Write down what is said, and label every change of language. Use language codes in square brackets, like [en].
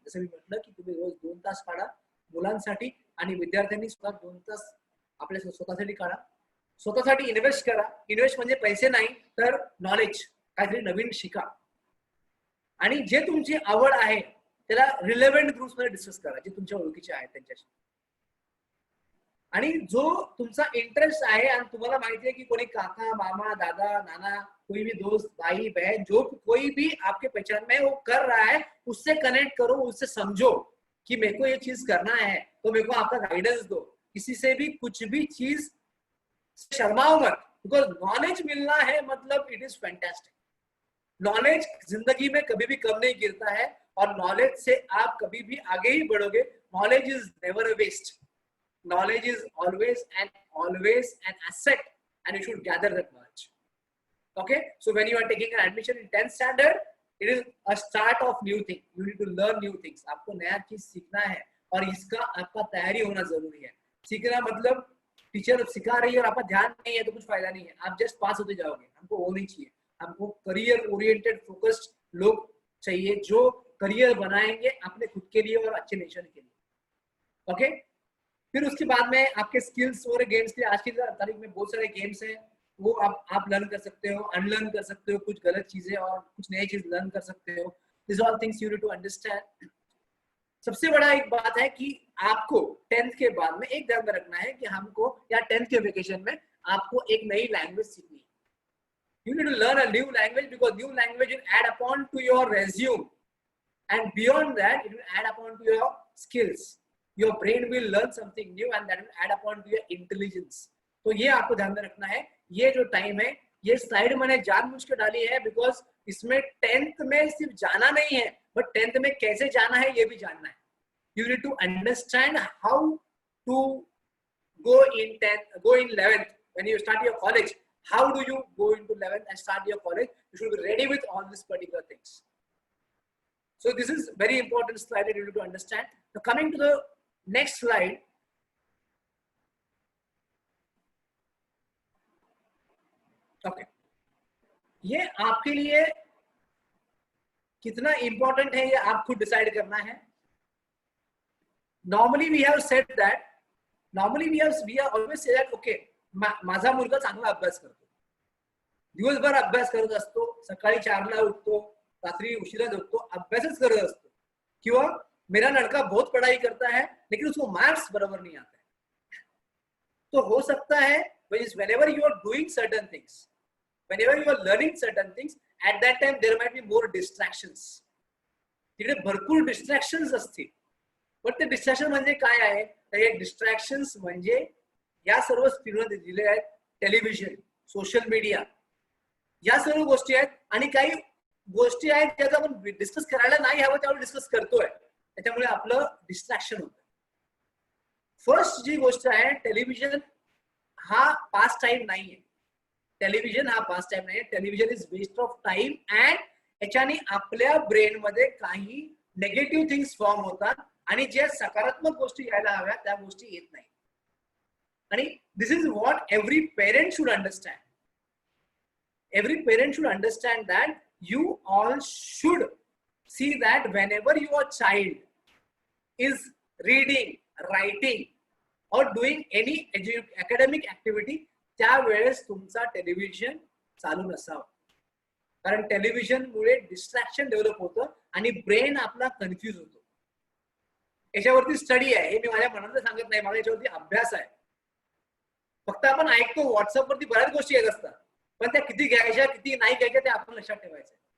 [mr] जसं मी म्हटलं की तुम्ही रोज 2 तास काढा मुलांसाठी आणि विद्यार्थ्यांनी सुद्धा 2 तास आपल्या स्वतःसाठी काढा. स्वतःसाठी इन्व्हेस्ट करा. इन्व्हेस्ट म्हणजे पैसे नाही तर नॉलेज, काहीतरी नवीन शिका. आणि जे तुमची आवड आहे त्याला रिलेव्हंट ग्रुप्स मध्ये डिस्कस करा, जे तुमच्या ओळखीचे आहेत त्यांच्याशी. आणि जो तुमचा इंटरेस्ट आहे आणि तुम्हाला [hi] माहिती है कि कोई काका, मामा, दादा, नाना, कोई भी दोस्त, भाई, बहन, जो कोई भी आपके पहचान में वो कर रहा है, उससे कनेक्ट करो, उससे समझो कि मेरे को ये चीज करना है, तो मेरे को आपका गाइडेंस दो. किसी से भी कुछ भी चीज शर्माओ मत, बिकॉज नॉलेज मिलना है मतलब [en] It is fantastic. [hi] नॉलेज जिंदगी में कभी भी कम नहीं गिरता है और नॉलेज से आप कभी भी आगे ही बढ़ोगे. [en] Knowledge is never a waste. Knowledge is always an asset and you should gather that knowledge. Okay, so when you are taking an admission in 10th standard, it is a start of new thing. You need to learn new things. [hi] आपको नया चीज सीखना है और इसका आपका तैयारी होना जरूरी है. सीखना मतलब टीचर सिखा रही है और आपका ध्यान नहीं है तो कुछ फायदा नहीं है, आप जस्ट पास होते जाओगे. हमको वो नहीं चाहिए. हमको करियर ओरिएंटेड फोकस्ड लोग चाहिए जो करियर बनाएंगे अपने खुद के लिए और अच्छे नेशन के लिए. ओके, फिर उसके बाद में आपके स्किल्स और गेम्स के, आज की तारीख में बहुत सारे गेम्स हैं, वो आप लर्न कर सकते हो, अनलर्न कर सकते हो कुछ गलत चीजें और कुछ नई चीज लर्न कर सकते हो. [en] This all things you need to understand. [hi] सबसे बड़ा एक बात है कि आपको 10th के बाद में एक ध्यान में रखना है कि हमको या 10th के वेकेशन में आपको एक नई लैंग्वेज सीखनी है. [en] You need to learn a new language because new language will add upon to your resume, and beyond that it will add upon to your skills. Your brain will learn something new and that will add upon to your intelligence. [hi] तो ये आपको ध्यान में रखना है. ये जो time है, ये स्लाइड मैंने जानबूझ के डाली है बिकॉज इसमें 10th में सिर्फ जाना नहीं है बट 10th में कैसे जाना है ये भी जानना है. [en] You need to understand how to go in 10th, go in 11th. When you start your college, how do you go into 11th and start your college? You should be ready with all these particular things. So this is very important slide that you need to understand. Now coming to the next slide. [hi] Okay, ये आपके लिए कितना important है ये आप खुद decide करना है. [en] normally we have said that, we are always say that okay [mr] माझा मुलगा चांगला अभ्यास करतो, दिवसभर अभ्यास करत असतो, सकाळी 4ला उठतो, रात्री उशिरा झोपतो, अभ्यासच करत असतो. [hi] किंवा मेरा लड़का बहुत पढ़ाई करता है लेकिन उसको मार्क्स बराबर नहीं आते. तो हो सकता है [en] whenever you are doing certain things, whenever you are learning certain things, at that time there might be more distractions. [mr] तिकडे भरपूर डिस्ट्रॅक्शन्स असतील. पण ते डिस्ट्रॅक्शन म्हणजे काय आहे? तर हे डिस्ट्रॅक्शन्स म्हणजे या सर्व स्क्रीनवर दिलेले आहेत, टेलिव्हिजन, सोशल मीडिया, या सर्व गोष्टी आहेत. आणि काही गोष्टी आहेत ज्याचा आपण डिस्कस करायला नाही हवं त्यावर डिस्कस करतोय, त्याच्यामुळे आपलं डिस्ट्रॅक्शन होतं. फर्स्ट जी गोष्ट आहे, टेलिव्हिजन हा पास टाइम नाहीये. टेलिव्हिजन हा पास टाइम नाहीये. [en] television is waste of time [mr] and याच्याने आपल्या ब्रेन मध्ये काही नेगेटिव्ह थिंग्स फॉर्म होतात आणि जे सकारात्मक गोष्टी यायला हव्या त्या गोष्टी येत नाही. [en] आणि this is what every parent should understand. Every parent should understand that you all should see that whenever your child is reading, writing or doing any academic activity, [mr] त्यावेळेस तुमचा टेलिव्हिजन चालू नसावा. कारण टेलिव्हिजन मुळे डिस्ट्रॅक्शन डेव्हलप होतं आणि brain आपला confuse होतो. याच्यावरती स्टडी आहे, हे मी माझ्या मनात सांगत नाही, मला याच्यावरती अभ्यास आहे. फक्त आपण ऐकतो व्हॉट्सअपवरती बऱ्याच गोष्टी येत असतात, पण त्या किती घ्यायच्या किती नाही घ्यायच्या ते आपण लक्षात ठेवायचं.